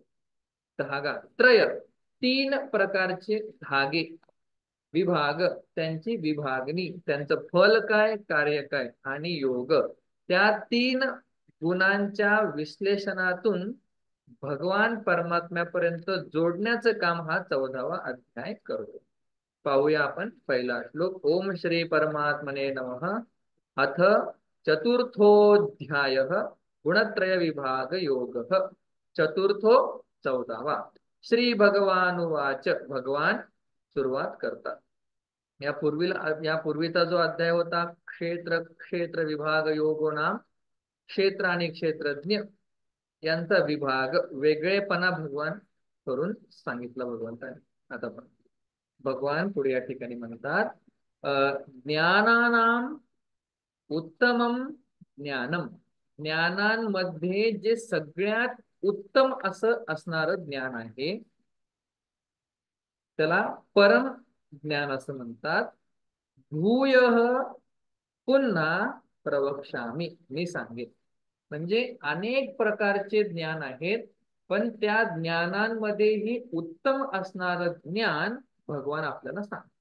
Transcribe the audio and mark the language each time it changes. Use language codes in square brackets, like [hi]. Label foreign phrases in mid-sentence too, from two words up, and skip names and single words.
[mr] धागा त्रय 3 प्रकारचे धागे, विभाग त्यांची विभागणी, त्यांचं फल काय कार्य काय आणि योग, त्या 3 गुणांच्या विश्लेषणातून भगवान परमात्म्यापर्यंत जोडण्याचं काम हा 14वा अध्याय करतो। पाहूया आपण पहिला श्लोक। [sa] ओम श्री परमात्मने नमः। अथ चतुर्थोऽध्यायः गुणत्रय विभाग योगः। चतुर्थो 14वा। श्री भगवानुवाच। [mr] भगवान सुरुवात करतात। यापूर्वीचा जो अध्याय होता क्षेत्र विभाग योगो नाम, क्षेत्र आणि क्षेत्रज्ञ यांचा विभाग वेगळेपणा भगवान करून सांगितलं भगवंताने। आता पण भगवान पुढे या ठिकाणी म्हणतात [sa] ज्ञानानाम उत्तमम ज्ञानम, [mr] ज्ञानांमध्ये जे सगळ्यात उत्तम असं असणारं ज्ञान आहे त्याला परम ज्ञान असं म्हणतात। भूयः पुन्हा प्रवक्ष्यामि, मी सांगेन। म्हणजे अनेक प्रकारचे ज्ञान आहेत, पण त्या ज्ञानांमध्येही उत्तम असणारं ज्ञान भगवान आपल्याला सांगतात।